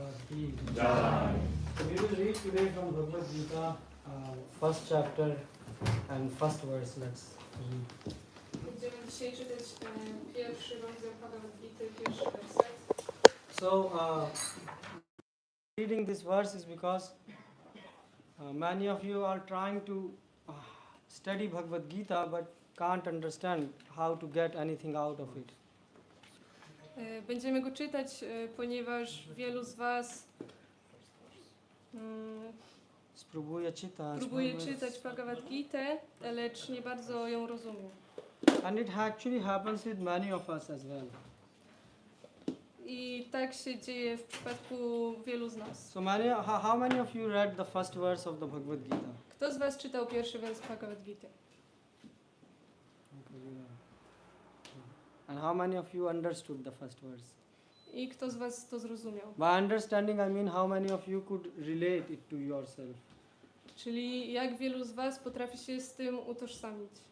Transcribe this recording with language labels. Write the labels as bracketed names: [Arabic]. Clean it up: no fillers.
[English] We will read today from Bhagavad Gita, first chapter and first verse. Let's read. [Polish] Będziemy dzisiaj czytać pierwszy rozdział Bhagavad Gita, pierwszy werset. [English] So, reading this verse is because many of you are trying to study Bhagavad Gita but can't understand how to get anything out of it. [Polish] Będziemy go czytać, ponieważ wielu z Was Spróbuję czytać. Próbuję Bhagavad- czytać Bhagavad Gitę, lecz nie bardzo ją rozumiem. [English] And it actually happens with many of us as well. [Polish] I tak się dzieje w przypadku wielu z nas. [English] So how many of you read the first verse of the Bhagavad Gita? [Polish] Kto z was czytał pierwszy wers Bhagavad Gity? [English] And how many of you understood the first verse? [Polish] I kto z was to zrozumiał? [English] By understanding, I mean how many of you could relate it to yourself? [Polish] Czyli jak wielu z was potrafi się z tym utożsamić?